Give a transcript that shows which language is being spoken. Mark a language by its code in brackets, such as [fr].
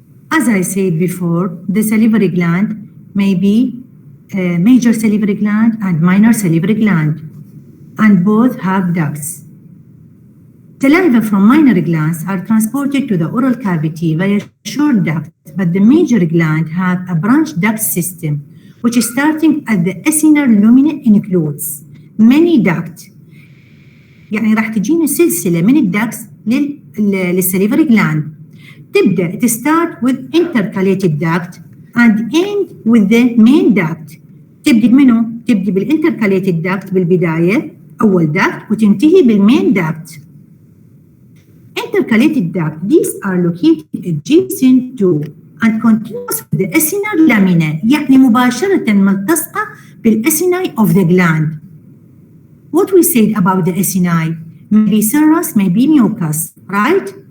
[en] As I said before, the salivary gland may be a major salivary gland and minor salivary gland, and both have ducts. Saliva from minor glands are transported to the oral cavity via short duct, but the major gland have a branch duct system, which is starting at the acinar lumina includes many ducts. [ar] يعني راح تجينا سلسلة من الدكتس للسليفري gland. تبدأ [en] to start with intercalated duct and end with the main duct. [ar] تبدأ منه؟ تبدأ بالintercalated duct بالبداية أول duct وتنتهي بالmain duct. [en] Intercalated duct, these are located adjacent to and continuous with the acinar lamina, [ar] يعني مباشرة ملتصقة بالacini [en] of the gland. What we said about the acini, maybe serous, maybe mucus, right?